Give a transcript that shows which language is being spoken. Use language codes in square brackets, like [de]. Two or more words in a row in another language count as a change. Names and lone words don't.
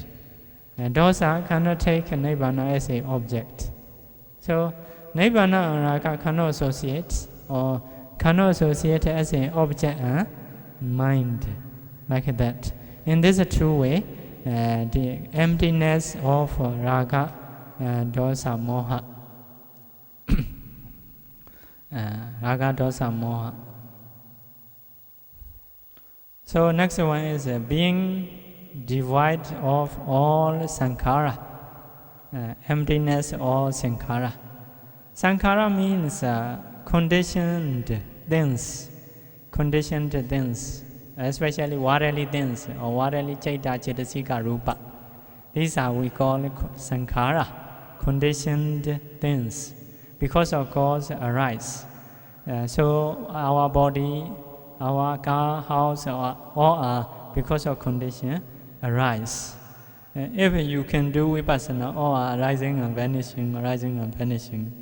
[en] Dosa cannot take Nibbana as an object. So Nibbana and Raga cannot associate or cannot associate as an object mind, like that. In this two way, the emptiness of Raga, [pi] dosa, moha. Raga, dosa, moha. [en] So next one is being devoid of all sankhara, emptiness of sankhara. Sankhara means conditioned things, especially worldly things or worldly [pi] chaita, cetasika, rupa. [en] These are we call sankhara, conditioned things, because of cause arise. So our body, our car, house, all are because of condition arise. If you can do vipassana, all are arising and vanishing.